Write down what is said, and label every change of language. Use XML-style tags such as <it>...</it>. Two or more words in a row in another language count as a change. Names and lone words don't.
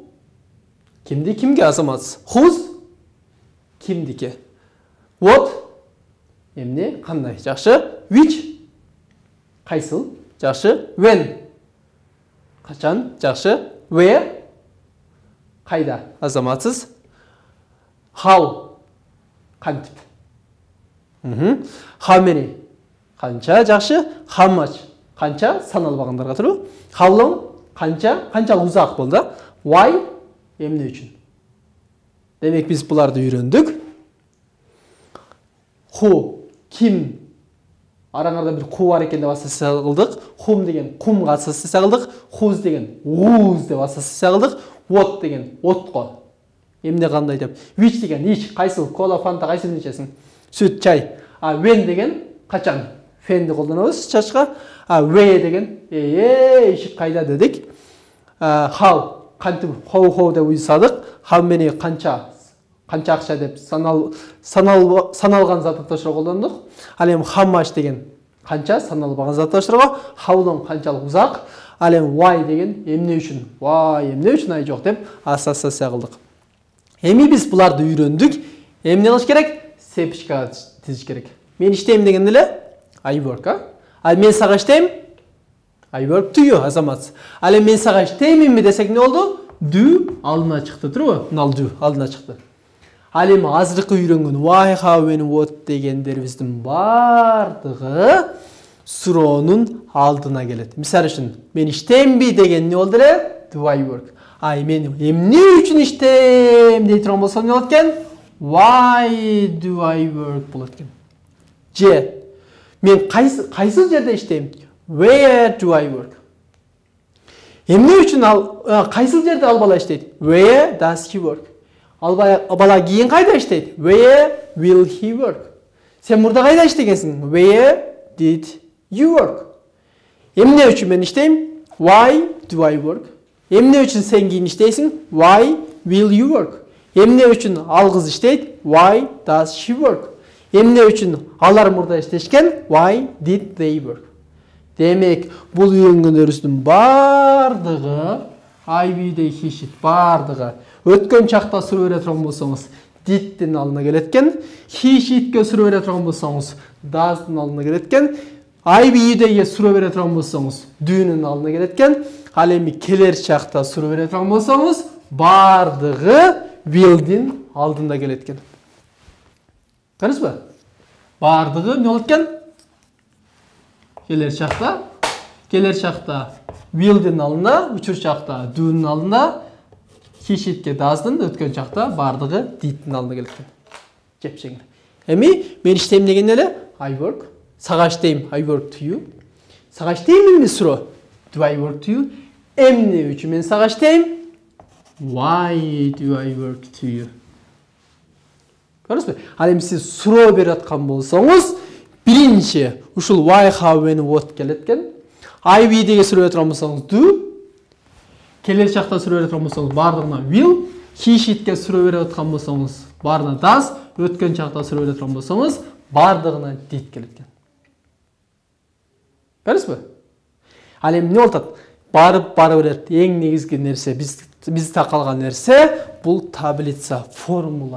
<ky>Кимди кимге азаматсыз? Whose? Кимдики. What? Эмне, кандай? Жакшы. Which? Кайсыл? Жакшы. When? Качан? Жакшы. Where? Кайда? Азаматсыз.</ky> <en>How? Кантип. How many?</en> <ky>Канча? Жакшы.</ky> <en>How much?</en> <ky>Канча? Саналбагандарга турбу.</ky> <en>How long?</en> <ky>Канчалык узак болду. Why? Эмне үчүн? Демек биз буларды үйрөндүк. Who? Ким? Араңарда бир ку бар экен деп ассоциация кылдык. Whom деген кумга ассоциация кылдык. Whose деген whose деп ассоциация кылдык. What деген отко. Эмне кандай деп. Which деген ич, кайсыл, кола, фанта кайсысын ичесиң? Сүт, чай. When деген качан? Фенди колдонобуз чачка. Where деген ишик кайда дедик. How кантип how деп уйсадык.</ky> <en>How many</en> <ky>канча Канча акча деп саналган зат атаушыга колдондук. Ал эми</ky> <en>how much</en> <ky>деген канча саналбаган зат атаушыга,</ky> <en>how long</en> <ky>канчалык узак. Ал эми why деген эмне үчүн? Why эмне үчүн ай жок деп ассоциация кылдык. Эми биз буларды үйрөндүк. Эмне кылыш керек? Сепичкага тизиш керек. Мен иштейм дегенде эле</ky> <en>I work,</en> <ky>Ал мен сага иштейм?</ky> <en>I work to you,</en> <ky>азамат. Ал эми мен сага иштейминби десек эмне болду? Do алдына чыкты, туурабы? Мына do алдына чыкты. Ал эми азыркы үйрөнгөн</ky> <en>why, how, when, what</en> <ky>дегендерибиздин бардыгы суроонун алдына келет. Мисалы үчүн, мен иштеймби деген эмне болду эле?</ky> <en>Do I work?</en> <ky>Ай, мен эмне үчүн иштейм дей турган болсо эмне болот экен?</ky> <en>Why do I work</en> <ky>болот экен. Же, мен кайсы жерде иштейм?</ky> <en>Where do I work?</en> <ky>Эмне үчүн кайсы жерде ал бала иштейт?</ky> <en>Where does he work?</en> <ky>Ал бала кийин кайда иштейт?</ky> <en>Where will he work?</en> <ky>Сен мурда кайда иштегенсиң?</ky> <en>Where did you work?</en> <ky>Эмне үчүн мен иштейм?</ky> <en>Why do I work?</en> <ky>Эмне үчүн сен кийин иштейсиң?</ky> <en>Why will you work?</en> <ky>Эмне үчүн ал кыз иштейт?</ky> <en>Why does she work?</en> <ky>Эмне үчүн алар мурда иштешкен?</ky> <en>Why did they work?</en> <ky>Демек, бул үйрөнгөндөрүбүздүн бардыгы</ky> <en>I, we, they, he, she</en> <ky>бардыгы өткөн чакта суроо бере турган болсоңуз did'тин алдына келет экен.</ky> <en>He, she'тке</en> <ky>суроо бере турган болсоңуз does'тын алдына келет экен. I, we, they'ге суроо бере турган болсоңуз do'нун алдына келет экен. Ал эми келер чакта суроо бере турган болсоңуз бардыгы will'дин алдында келет экен. Көрдүңүзбү? Бардыгы эмне болот экен? Келер чакта will'дин алдында, учур чакта do'нун алдында,</ky> <en>he, she'тке</en> <ky>does'тын, өткөн чакта бардыгы did'тин алдына келет экен. Жепчеңер. Эми мен иштейм деген эле</ky> <en>I work.</en> <ky>Сага иштейм</ky> <en>I work to you.</en> <ky>Сага иштеймби суроо?</ky> <en>Do I work to you?</en> <ky>Эмне үчүн мен сага иштейм?</ky> <en>Why do I work to you?</en> <ky>Көрдүңүзбү? Ал эми сиз суроо берип аткан болсоңуз, биринчи ушул</ky> <en>why, how, when, what</en> <ky>келет экен.</ky> <en>I, we</en> <ky>деге суроо берип аткан болсоңуз do. Келер чакта суроо берип аткан болсоңуз бардыгына will. He, she'тке суроо берип аткан болсоңуз бардыгына does. Өткөн чакта суроо берип аткан болсоңуз бардыгына did келет экен. Көрдүңүзбү? Ал эми эмне болот? Бара берет. Эң негизги нерсе, биз такалган нерсе бул таблица, формула.</ky>